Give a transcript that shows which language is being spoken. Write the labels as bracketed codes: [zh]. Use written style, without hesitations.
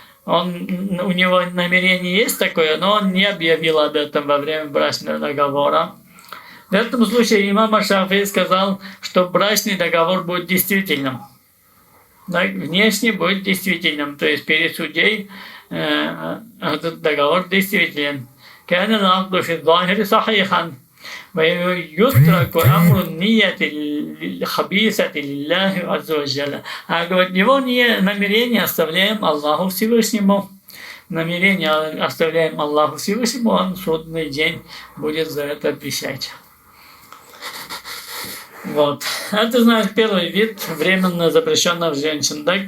[ru] У него намерение есть такое, но он не объявил об этом во время брачного договора. В этом случае имам Шафии сказал, что брачный договор будет действительным. Внешне будет действительным, то есть перед судьей этот договор действителен. [ar] كان العقد في الظاهر صحيحا ويترك أمر النية الخبيثة لله عز وجل. [ru] А говорит, его намерение оставляем Аллаху Всевышнему. Намерение оставляем Аллаху Всевышнему, он в судный день будет за это отвечать. Вот. Это, значит, первый вид временно запрещенных женщин. Да?